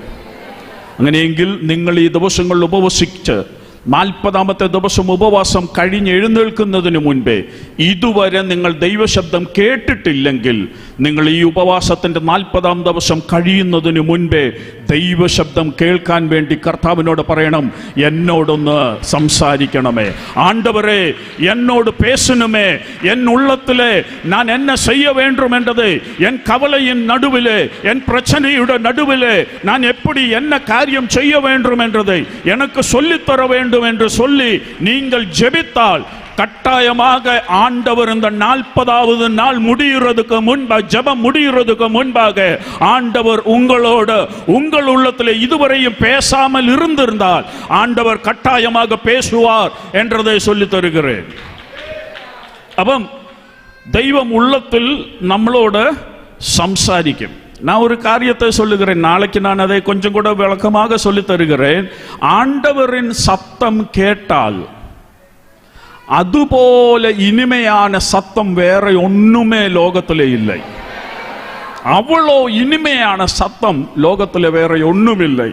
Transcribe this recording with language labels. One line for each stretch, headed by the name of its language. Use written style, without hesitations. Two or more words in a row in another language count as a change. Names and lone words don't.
Malayalam: അങ്ങനെയെങ്കിൽ നിങ്ങൾ ഈ ദിവസങ്ങളിൽ ഉപവസിച്ച് 40ാമത്തെ ദിവസം ഉപവാസം കഴിഞ്ഞ് എഴുന്നേൽക്കുന്നതിന് മുൻപേ ഇതുവരെ നിങ്ങൾ ദൈവശബ്ദം കേട്ടിട്ടില്ലെങ്കിൽ നിങ്ങൾ ഈ ഉപവാസത്തിൻ്റെ 40ാം ദിവസം കഴിയുന്നതിന് മുൻപേ ദൈവശബ്ദം കേൾക്കാൻ വേണ്ടി കർത്താവിനോട് പറയണം, എന്നോടൊന്ന് സംസാരിക്കണമേ,
Tamil: ஆண்டவரே என்னோட பேசணமே, என் உள்ளத்திலே
Malayalam: ഞാൻ
Tamil: എന്നെ செய்ய வேண்டும் என்றது, என் கவலையின் நடுவிலே, என் பிரச்சனையுடைய நடுவிலே நான் எப்படி என்ன காரியம் செய்ய வேண்டும் என்றதை எனக்கு சொல்லித்தர வேண்டும் என்று சொல்லி நீங்கள் ஜெபித்தால் கட்டாயமாக ஆண்டவர் இந்த 40வது நாள் முடிகிறதுக்கு முன்பாக, ஜெபம் முடிகிறதுக்கு முன்பாக ஆண்டவர் உங்களோட உங்கள் உள்ளத்தில் இதுவரையும் பேசாமல் இருந்திருந்தால் ஆண்டவர் கட்டாயமாக பேசுவார் என்றதை சொல்லி தருகிறேன்.
Malayalam: അപ്പം ദൈവം ഉള്ളത്തിൽ നമ്മളോട് സംസാരിക്കും.
Tamil: நான் ஒரு காரியத்தை சொல்லுகிறேன், நாளைக்கு நான் அதை கொஞ்சம் கூட விளக்கமாக சொல்லி தருகிறேன். ஆண்டவரின் சத்தம் கேட்டால் അതുപോലെ இனிமையான சத்தம் வேற ஒண்ணுமே லோகத்திலே இல்லை. அவ்வளோ இனிமையான சத்தம் லோகத்திலே வேற ஒண்ணும் இல்லை.